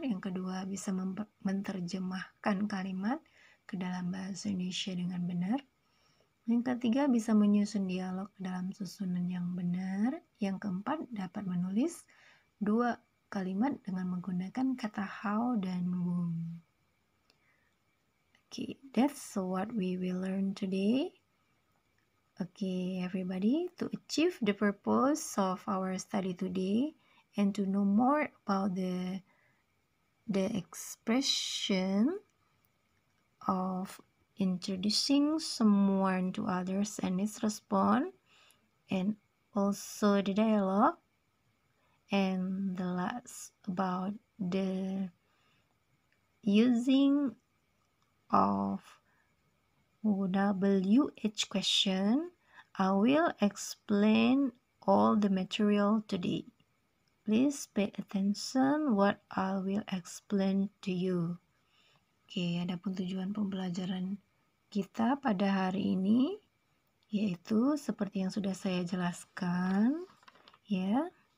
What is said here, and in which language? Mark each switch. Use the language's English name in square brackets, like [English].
[Indonesian] Yang kedua, bisa menerjemahkan kalimat ke dalam bahasa Indonesia dengan benar. Yang ketiga, bisa menyusun dialog dalam susunan yang benar. Yang keempat, dapat menulis 2 kalimat dengan menggunakan kata how dan whom. [English] Okay, that's what we will learn today. Okay, everybody, to achieve the purpose of our study today and to know more about the expression of introducing someone to others and its response, and also the dialogue, and the last about the using of WH question, I will explain all the material today. Please pay attention what I will explain to you. [Indonesian] Oke, adapun tujuan pembelajaran kita pada hari ini yaitu seperti yang sudah saya jelaskan ya.